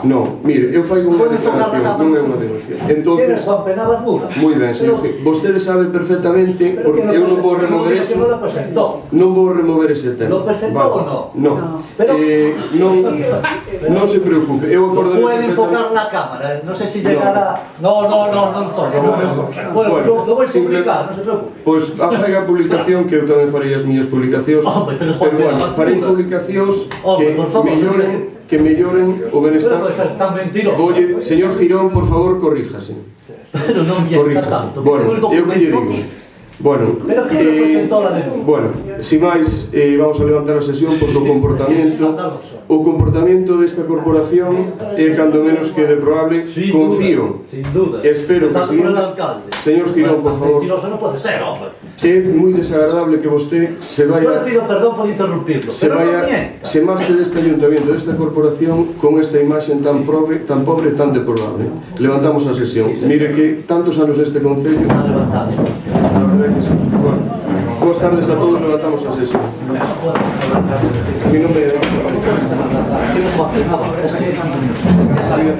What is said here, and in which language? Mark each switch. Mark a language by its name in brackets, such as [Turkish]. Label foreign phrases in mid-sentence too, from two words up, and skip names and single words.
[Galician] Non, mire, eu fai unha declaración, non é unha denuncia. Quen é Juan Penabaz Mura? Moi ben, señor. Vostede sabe perfectamente, porque eu non vou remover eso. Non vou remover ese tema. [Spanish] Lo presentó ou non? [Galician] Non. Non se preocupe. Eu acordo de [Spanish] puede enfocar la cámara, no sé si llegará. No enfoque. Bueno, lo voy a publicar, no se preocupe. [Galician] Pois faiga a publicación, que eu tamén farei as miñas publicacións. Pero bueno, farei publicacións que melloren o benestar. Pero é tan mentiroso. [Spanish] Oye, señor Girón, por favor, corríjase. Pero non mienta tanto. [Galician] Bueno, eu que lle digo. Bueno, bueno, sin máis, vamos a levantar a sesión por o comportamento. o comportamento desta corporación é cando menos que deprobable. [Spanish] Sin Confío, duda, sin duda. espero que Empezando por el siguiente. alcalde. Señor Girón, por favor. Mentiroso no puede ser, hombre. [Galician] É moi desagradable que vostede se [Spanish] Yo le vaya pido perdón por interrumpirlo, se pero no vaya mienta. [Galician] se marche deste ayuntamiento, desta corporación con esta imaxe tan pobre, tan deplorable. Levantamos a sesión. Mire que tantos anos neste concello. Está levantado. [Spanish] La verdad que sí. Bueno, buenas tardes a todos, [Galician] levantamos a sesión. [Spanish] Mi nombre es...